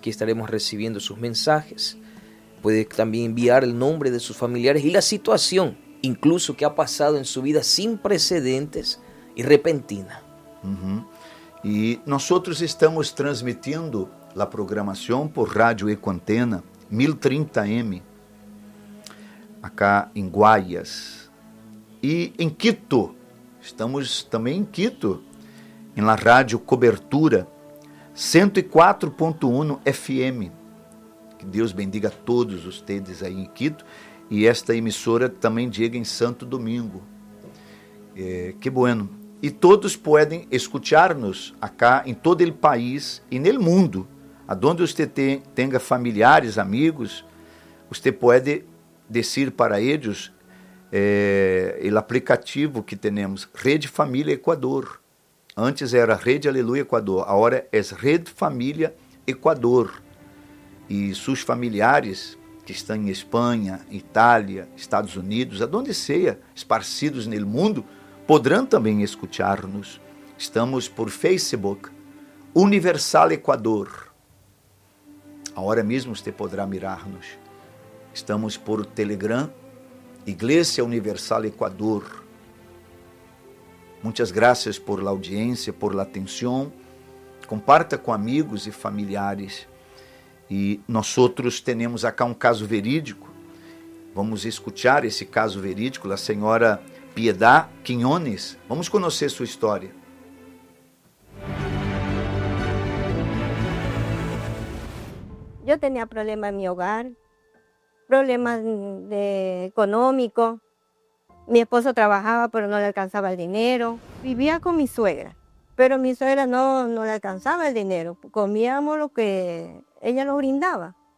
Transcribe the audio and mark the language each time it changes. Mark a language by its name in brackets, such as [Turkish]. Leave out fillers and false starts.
[Spanish] Aquí estaremos recibiendo sus mensajes. Puede también enviar el nombre de sus familiares y la situación, incluso que ha pasado en su vida sin precedentes y repentina. Y nosotros estamos transmitiendo la programación por Radio Ecoantena 1030M. [Portuguese] Acá em Guaias, e em Quito, estamos também em Quito, em La Rádio Cobertura, 104.1 FM. Que Deus bendiga a todos vocês aí em Quito, e esta emissora também chega em Santo Domingo. [Spanish] Que bueno. [Portuguese] E todos podem escutar-nos acá em todo o país e no mundo, aonde você tenha familiares, amigos, você pode [Spanish] decir para ellos el aplicativo que tenemos, [Portuguese] Rede Família Equador. [Spanish] Antes era Rede Aleluia Equador, ahora es Rede Família Equador. [Portuguese] E sus familiares que estão em Espanha, Itália, Estados Unidos, aonde seja, esparcidos nel mundo, podrão também escuchar-nos. [Spanish] Estamos por Facebook, Universal Equador. Ahora mismo usted podrá mirar-nos. Estamos por Telegram, Igreja Universal Equador. [Portuguese] Muitas graças por la audiência, por la atenção. Comparta com amigos e familiares. E nós temos acá um caso verídico. Vamos escutar esse caso verídico da senhora Piedá Quinones. Vamos conhecer sua história. Eu tinha problema em meu hogar. [Spanish] Problemas económicos. Mi esposo trabajaba, pero no le alcanzaba el dinero. Vivía con mi suegra, pero mi suegra no le alcanzaba el dinero. Comíamos lo que ella nos brindaba.